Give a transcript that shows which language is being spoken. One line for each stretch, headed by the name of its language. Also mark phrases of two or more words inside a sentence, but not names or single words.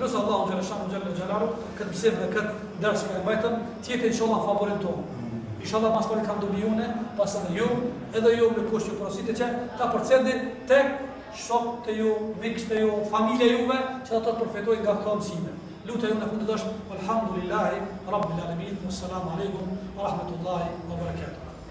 Albanian: Lutë
Arabic: الله جل جلاله
Albanian: këtë mësim dhe këtë ders që e mbajtëm, të jetë inshallah favorit tonë. Inshallah pas pari kam dobi une, pas edhe ju, edhe ju në kusht që porositë që ta përcjelli tek shokët të ju, mikët të ju, familja juve, që ata të përfitojnë nga këto mësime. Lutë ju në fundit është
Arabic: الحمد لله رب العالمين. والسلام عليكم ورحمة الله وبركاته.